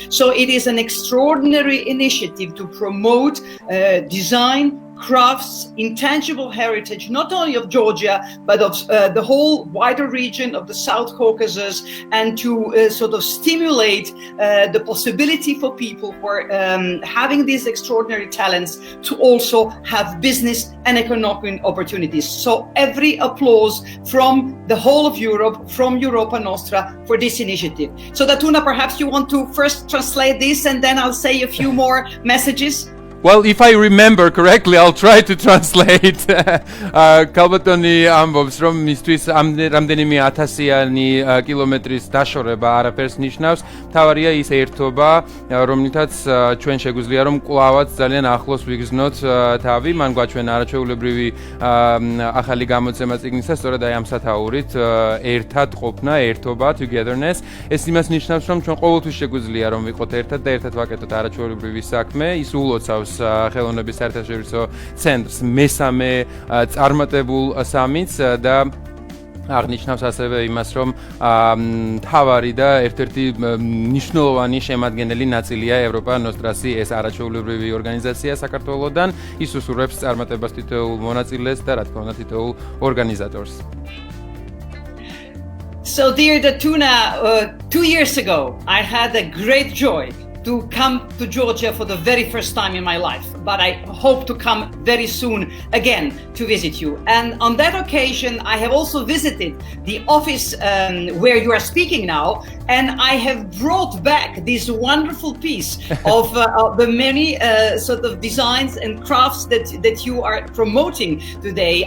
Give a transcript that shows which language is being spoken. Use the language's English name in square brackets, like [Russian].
[English] So it is an extraordinary initiative to promote design, crafts, intangible heritage, not only of Georgia, but of the whole wider region of the South Caucasus, and to sort of stimulate the possibility for people who are having these extraordinary talents to also have business and economic opportunities. So every applause from the whole of Europe, from Europa Nostra, for this initiative. So Datuna, perhaps you want to first translate this, and then I'll say a few more messages. Well, if I remember correctly, I'll try to translate. [Georgian] Kalbatoni ambobs რომ მისთვის რამდენიმე ათასიანი კილომეტრის დაშორება არაფერს ნიშნავს. თავარია ის ერთობა, რომლითაც ჩვენ შეგვიძლია რომ კვლავაც ძალიან ახლოს ვიგრძნოთ თავი. მან გვაჩვენა არაჩვეულებრივი ახალი გამოცემა წიგნისა, სწორედ აი ამ სათაურით ერთად ყოფნა, ერთობა, togetherness. ეს იმას ნიშნავს, რომ ჩვენ ყოველთვის შეგვიძლია რომ ვიყოთ ერთად და ერთად ვაკეთოთ არაჩვეულებრივი საქმე. ის ულოცავს ხელოვნების საერთაშორისო ცენტრს მესამე წარმატებულ სამიტს და აღნიშნავს ასევე იმას, რომ თავარი და ერთ-ერთი მნიშვნელოვანი შემადგენელი ნაწილია ევროპა ნოსტრასი, ეს არაჩვეულებრივი ორგანიზაცია საქართველოსდან. ის უსურვებს წარმატებას თითოეულ მონაწილეს და რა თქმა უნდა თითოეულ ორგანიზატორს. [English] So dear Datuna, 2 years ago I had a great joy to come to Georgia for the very first time in my life, but I hope to come very soon again to visit you. And on that occasion, I have also visited the office where you are speaking now, and I have brought back this wonderful piece of the many sort of designs and crafts that you are promoting today.